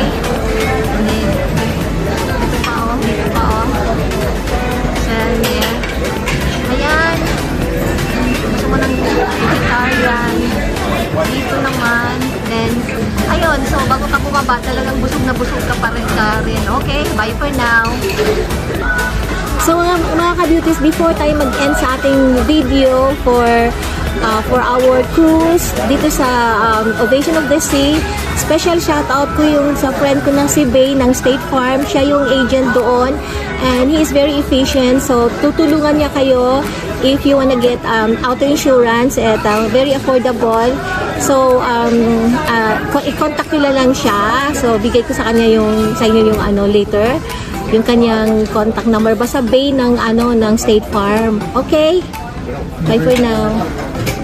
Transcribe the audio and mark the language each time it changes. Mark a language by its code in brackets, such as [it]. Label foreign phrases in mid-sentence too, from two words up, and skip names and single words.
[tl] And then, dito pa, oh. Dito pa, oh. So, there. Ayan. Gusto mo ng vegetarian. dito naman. Then, ayun. So, bago ka bumaba, talagang busog na busog ka pa rin [en] Okay, bye for now. [tl] So mga ka-beauties, before tayo mag-end sa ating video [en] for our cruise [tl] dito sa Ovation of the Sea, [en] special shout out [tl] ko yung sa friend ko na si Bay ng State Farm. Siya yung [en] agent doon and he is very efficient. [tl] So tutulungan niya kayo [en] if you wanna get auto insurance at very affordable. [tl] So i-contact nila lang siya. So bigay ko sa kanya sa inyo yung later yung kanyang contact number. Basta Bay ng State Farm. Okay? [en] Bye for now.